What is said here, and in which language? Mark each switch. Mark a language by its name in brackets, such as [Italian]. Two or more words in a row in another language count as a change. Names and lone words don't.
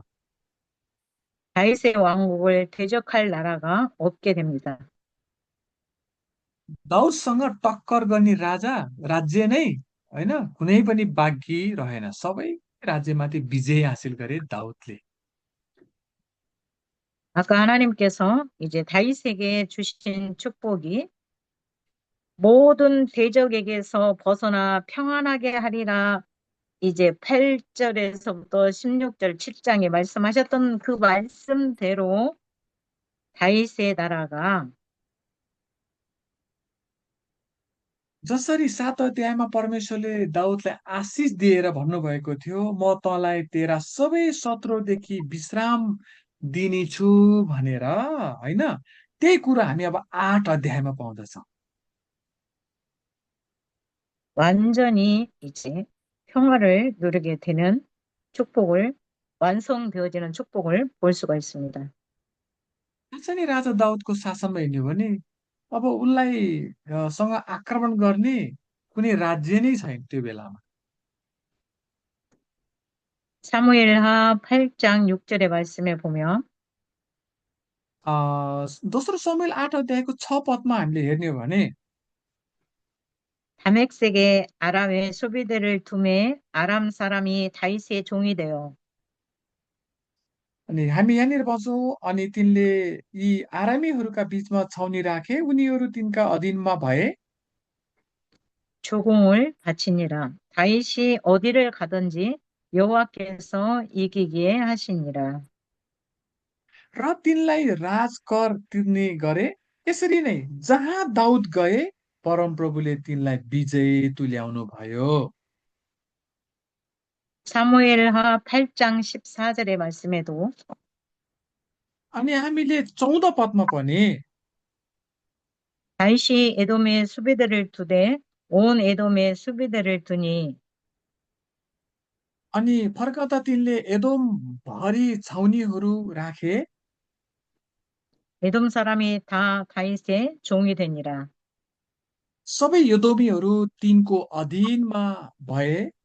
[Korean] 다윗의 왕국을 대적할 나라가 없게 됩니다. [Nepali] दाउदसँग टक्कर गर्ने राज्य नै होइन कुनै पनि बाँकी रहेन, सबै राज्यमाथि विजय हासिल गरे दाउदले। [Korean] 아까 하나님께서 이제 다윗에게 주신 축복이 모든 대적에게서 벗어나 평안하게 하리라 이제 8절에서부터 16절 7장에 말씀하셨던 그 말씀대로 다윗의 나라가 [Nepali] जसरी 7 अध्यायमा परमेश्वरले दाउदलाई आशिष दिएर भन्नुभएको थियो, म तँलाई तेरा सबै शत्रुदेखि विश्राम दिनेछु भनेर होइन, त्यही कुरा हामी अब 8 अध्यायमा पाउँदछौँ। [Korean] 완전히 이제 평화를 누리게 되는 축복을 완성되어지는 축복을 볼 수가 있습니다. [Nepali] साँच्चै नै राजा दाउदको शासनमा हेर्ने हो भने अब उनलाई सँग आक्रमण गर्ने कुनै राज्य नै छैन त्यो बेलामा। [Korean] 사무엘하 8장 6절의 말씀에 보면 [Nepali] अ, दोस्रो समुएल 8 अध्यायको 6 पदमा हामीले हेर्ने हो भने [Korean] 다맥색의 아람의 수비대를 둠에 아람 사람이 다윗의 종이 되어 [Nepali] अनि हामी यहाँनिर पाउँछौँ अनि तिनले यी आरामीहरूका बीचमा छाउनी राखे, उनीहरू तिनका अधीनमा भए [Korean] 조공을 바치니라. 다윗이 어디를 가든지 여호와께서 이기게 하시니라. [Nepali] र तिनलाई राजकर तिर्ने गरे। यसरी नै जहाँ दाउद गए परमप्रभुले तिनलाई विजय तुल्याउनु भयो। [Korean] 사무엘하 8장 14절의 말씀에도 [Nepali] अनि हामीले 14 पदमा पनि [Korean] 다윗이 에돔의 수비대를 두되 온 에돔의 수비대를 두니 [Nepali] अनि फर्कँदा तिनले एदोम भरि छाउनीहरू राखे, [Korean] 에돔 사람이 다 다윗의 종이 되니라. [Nepali] सबै एदोमीहरू तिनको अधीनमा भए।